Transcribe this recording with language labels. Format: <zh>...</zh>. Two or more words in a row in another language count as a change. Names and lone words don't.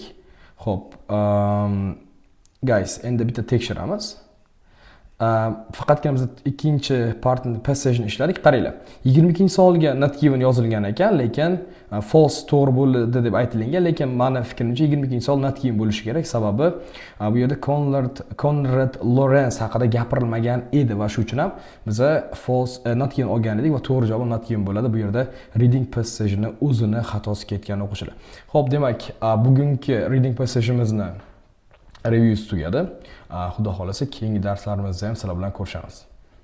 <uz>Xo'p, guys, endi bitta tekshiramiz. Faqatgina biz ikkinchi</uz> <en>partni passageni</en> <uz>ishladik. Qaranglar. 22-savolga</uz> <en>not given</en> <uz>yozilgan ekan, lekin false to'g'ri bo'ldi deb aytilgan, lekin meni fikrimcha 22-savol</uz> <en>not given</en> <uz>bo'lishi kerak. Sababi bu yerda Konrad Lorenz haqida gapirilmagan edi va shu uchun ham biz</uz> <en>false not given</en> <uz>olgan edik va to'g'ri javob</uz> <en>not given</en> <uz>bo'ladi. Bu yerda</uz> <en>reading passageni</en> <uz>o'zini xatosi ketgan o'quvchilar. Xo'p, demak, bugungi</uz> <en>reading passagemizni review</en> <uz>tugadi. Xudo xolasa keyingi darslarimizda ham sizlar bilan ko'rishamiz.</uz>